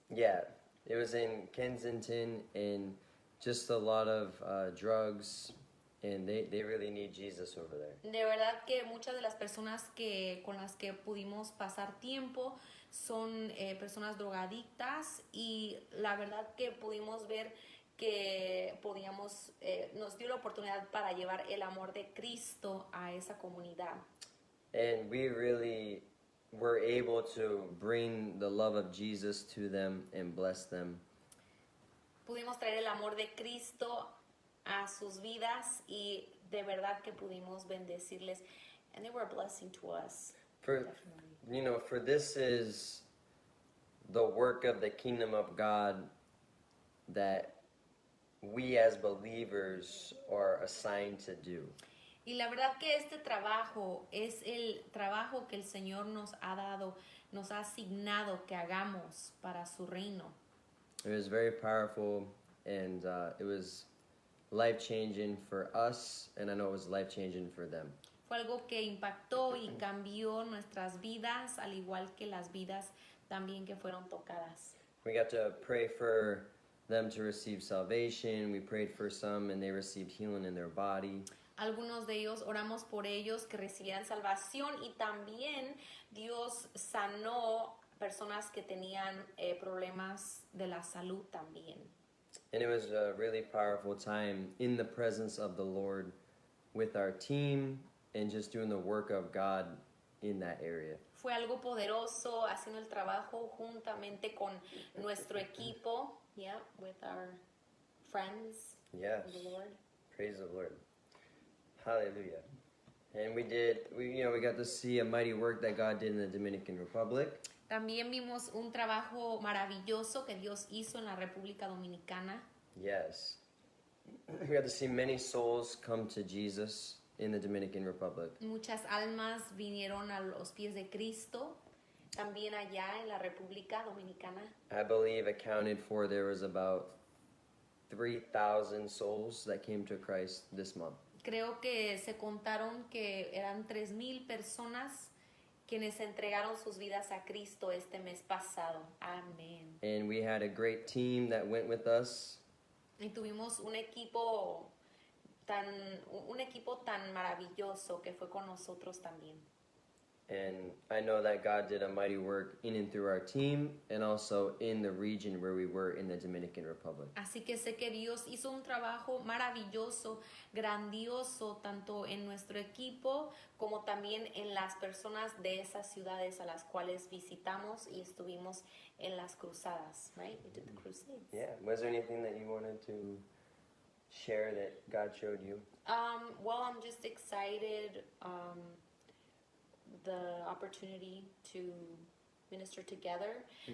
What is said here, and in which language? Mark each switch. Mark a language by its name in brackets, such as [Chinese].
[English] Yeah, it was in Kensington, and just a lot of drugs, and they really need Jesus over there. [Spanish] De verdad que muchas de las personas con las que pudimos pasar tiempo son personas drogadictas, y la verdad que pudimos ver que nos dio la oportunidad para llevar el amor de Cristo a esa comunidad. [English] And we really were able to bring the love of Jesus to them and bless them. [Spanish] Pudimos traer el amor de Cristo a sus vidas, y de verdad que pudimos bendecirles, [English] and they were a blessing to us. For this is the work of the kingdom of God that we as believers are assigned to do. [Spanish] Y la verdad que este trabajo es el trabajo que el Señor nos ha dado, nos ha asignado que hagamos para su reino. [English] It was very powerful, and it was life-changing for us, and I know it was life-changing for them. [Spanish] Fue algo que impactó y cambió nuestras vidas, al igual que las vidas también que fueron tocadas. [English] We got to pray for them to receive salvation. We prayed for some, and they received healing in their body. [Spanish] Algunos de ellos, oramos por ellos que recibieran salvación, y también Dios sanó personas que tenían problemas de la salud también. [English] And it was a really powerful time in the presence of the Lord with our team and just doing the work of God in that area. [Spanish] Fue algo poderoso haciendo el trabajo juntamente con nuestro equipo, [English] yeah, with our friends Yes. of the Lord. Praise the Lord. Hallelujah. And we got to see a mighty work that God did in the Dominican Republic. [Spanish] También vimos un trabajo maravilloso que Dios hizo en la República Dominicana. [English] Yes. We got to see many souls come to Jesus in the Dominican Republic. [Spanish] Muchas almas vinieron a los pies de Cristo, también allá en la República Dominicana. [English] I believe accounted for there was about 3,000 souls that came to Christ this month. [Spanish] Creo que se contaron que eran 3,000 personas quienes entregaron sus vidas a Cristo este mes pasado. Amén. [English] And we had a great team that went with us. [Spanish] Y tuvimos un equipo tan maravilloso que fue con nosotros también. [English] And I know that God did a mighty work in and through our team and also in the region where we were in the Dominican Republic. [Spanish] Así que sé que Dios hizo un trabajo maravilloso, grandioso, tanto en nuestro equipo como también en las personas de esas ciudades a las cuales visitamos y estuvimos en las cruzadas, right? [English] We did the crusades. Yeah. Was there anything that you wanted to share that God showed you? Well, I'm just excited the opportunity to minister together.